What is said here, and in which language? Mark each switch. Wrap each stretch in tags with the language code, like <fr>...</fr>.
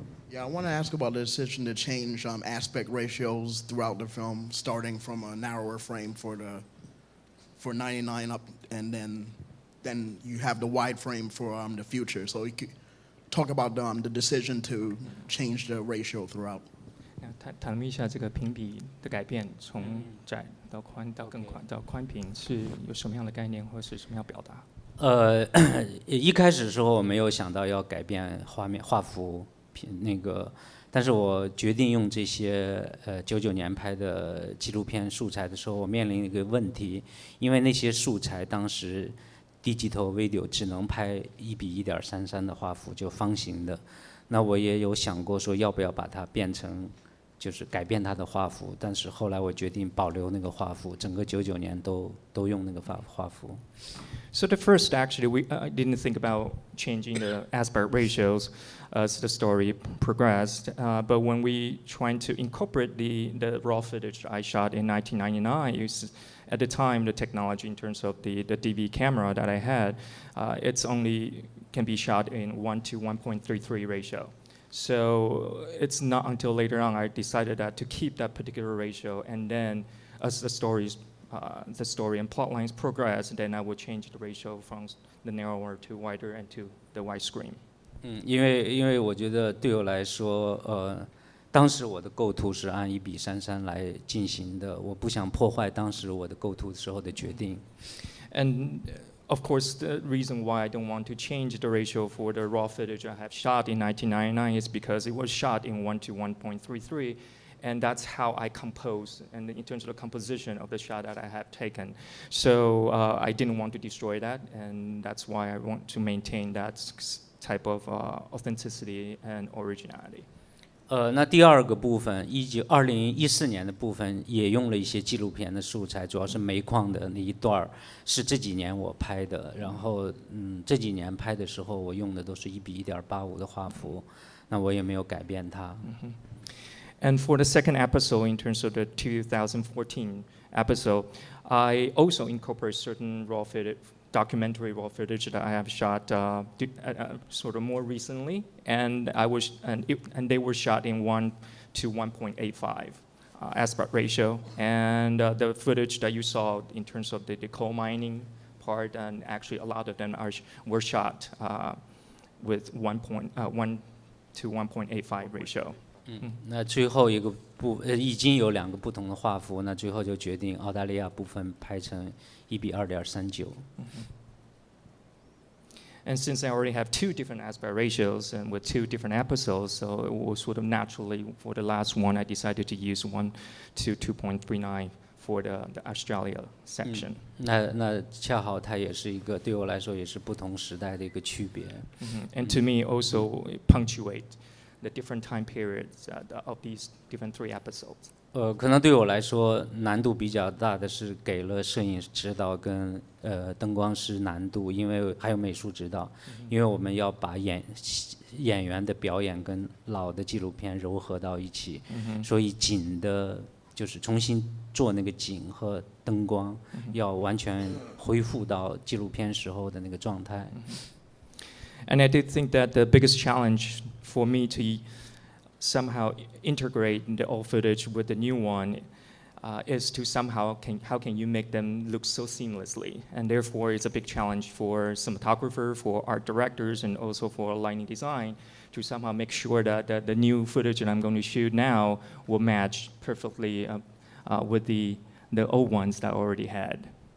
<en>Yeah, I want to ask about the decision to change aspect ratios throughout the film, starting from a narrower frame for 99 up, and then you have the wide frame for the future. So you could talk about the decision to change the ratio throughout.</en> <zh>谈一下这个评比的改变，从窄到宽到更宽到宽屏，是有什么样的概念或是什么样表达？一开始的时候我没有想到要改变画幅但是我决定用这些99年拍的纪录片素材的时候，我面临一个问题，因为那些素材当时digital video 只能拍1:1.33的画幅，就方形的。那我也有想过说要不要把它变成，就是改变它的画幅，但是后来我决定保留那个画幅，整个99年都用那个画幅。</zh> <en>So the first, actually, we didn't think about changing the aspect ratios as the story progressed. But when we trying to incorporate the raw footage I shot in 1999, at the time, the technology in terms of the DV camera that I had, it's only can be shot in 1:1.33 ratio. So it's not until later on I decided that to keep that particular ratio, and then as the story and plot lines progress, then I would change the ratio from the narrower to wider and to the widescreen.</en> <zh>因为我觉得对我来说，当时我的构图是按1:33来进行的，我不想破坏当时我的构图时候的决定。</zh> <en>And of course, the reason why I don't want to change the ratio for the raw footage I have shot in 1999 is because it was shot in 1:1.33. And that's how I compose, and in terms of the composition of the shot that I have taken. So I didn't want to destroy that, and that's why I want to maintain that type of authenticity and originality.</en> <zh>那第二个部分，2014年的部分也用了一些纪录片的素材，主要是煤矿的那一段是这几年我拍的。然后这几年拍的时候，我用的都是1:1.85的画幅，那我也没有改变它。</zh> <en>And for the second episode, in terms of the 2014 episode, I also incorporate certain raw footage, documentary raw footage that I have shot sort of more recently, and they were shot in 1:1.85 aspect ratio. And the footage that you saw in terms of the coal mining part, and actually a lot of them were shot with 1:1.85 ratio.</en> <zh>那最后一个已经有2个不同的画幅，那最后就决定澳大利亚部分拍成1:2.39。</zh> <en>And since I already have 2 different aspect ratios and with 2 different episodes, so it was sort of naturally for the last one, I decided to use 1:2.39 for the Australia section.</en> <zh>那恰好它也是一个对我来说也是不同时代的一个区别。</zh> <en>And to me also punctuate the different time periods of these different 3 episodes.</en> <zh>可能对我来说难度比较大的是给了摄影指导跟灯光师难度，因为还有美术指导，因为我们要把演员的表演跟老的纪录片糅合到一起，所以景的就是重新做那个景和灯光，要完全恢复到纪录片时候的那个状态。</zh> <en>And I did think that the biggest challenge for me to somehow integrate the old footage with the new one is to somehow, how can you make them look so seamlessly? And therefore, it's a big challenge for cinematographer, for art directors, and also for lighting design to somehow make sure that the new footage that I'm going to shoot now will match perfectly with the old ones that I already had.</en>